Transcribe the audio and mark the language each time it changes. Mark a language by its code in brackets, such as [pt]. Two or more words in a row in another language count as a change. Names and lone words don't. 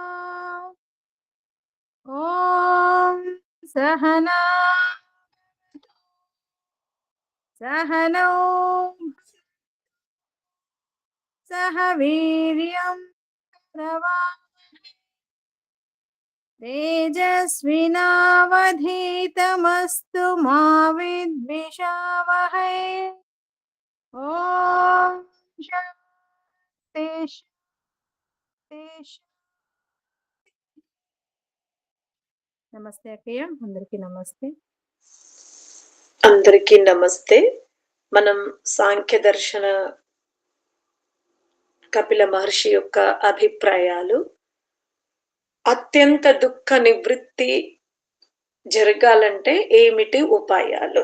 [sa] ॐ सहना सहनौ सह वीर्यं प्रवावहै तेजस्विनावधीतमस्तु मा विद्विषावहै। ॐ शान्ति शान्ति। [te] నమస్తే అక్కయ్య, అందరికీ నమస్తే. అందరికీ నమస్తే. మనం సాంఖ్య దర్శన కపిల మహర్షి యొక్క అభిప్రాయాలు, అత్యంత దుఃఖ నివృత్తి జరగాలంటే ఏమిటి ఉపాయాలు.